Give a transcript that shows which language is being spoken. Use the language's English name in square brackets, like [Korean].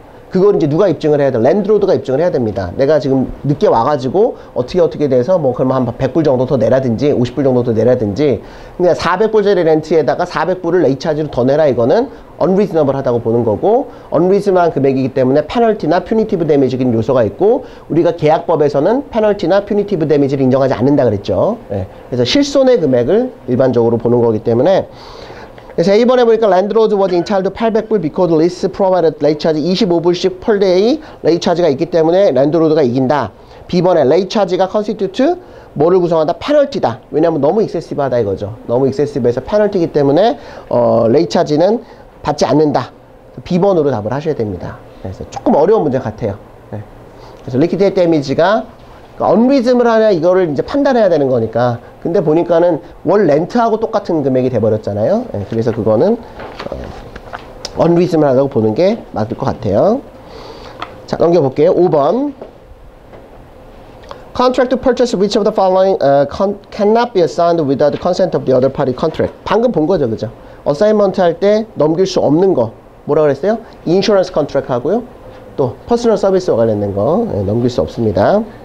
[Korean] 그걸 이제 누가 입증을 해야 돼? 랜드로드가 입증을 해야 됩니다. 내가 지금 늦게 와가지고 어떻게 돼서 뭐 그러면 한 100불 정도 더 내라든지 50불 정도 더 내라든지, 그냥 400불짜리 렌트에다가 400불을 레이차지로 더 내라, 이거는 unreasonable 하다고 보는 거고, unreasonable한 금액이기 때문에 페널티나 퓨니티브 데미지적인 요소가 있고, 우리가 계약법에서는 페널티나 퓨니티브 데미지를 인정하지 않는다 그랬죠. 예. 그래서 실손의 금액을 일반적으로 보는 거기 때문에. 그래서 A번에 보니까 랜드로드 [English] was entitled [Korean] 800불 [English] because lease provided late charge [Korean] 25불씩 [English] per day [Korean] late charge가 있기 때문에 랜드로드가 이긴다. B번에 late charge가 constitute 뭐를 구성한다? 페널티다. 왜냐면 너무 excessive하다 이거죠. 너무 excessive해서 페널티이기 때문에 late charge는 받지 않는다. B번으로 답을 하셔야 됩니다. 그래서 조금 어려운 문제 같아요. 네. 그래서 liquidated damage가 unreasonable 하냐 이거를 이제 판단해야 되는 거니까. 근데 보니까는 월 렌트하고 똑같은 금액이 돼버렸잖아요. 네, 그래서 그거는 unreasonable 하다고 보는 게 맞을 것 같아요. 자, 넘겨볼게요. 5번. [English] Contract to purchase which of the following cannot be assigned without the consent of the other party contract. [Korean] 방금 본 거죠, 그죠? 어사인먼트 할 때 넘길 수 없는 거 뭐라 그랬어요? 인슈런스 컨트랙트 하고요. 또 퍼스널 서비스와 관련된 거 넘길 수 없습니다.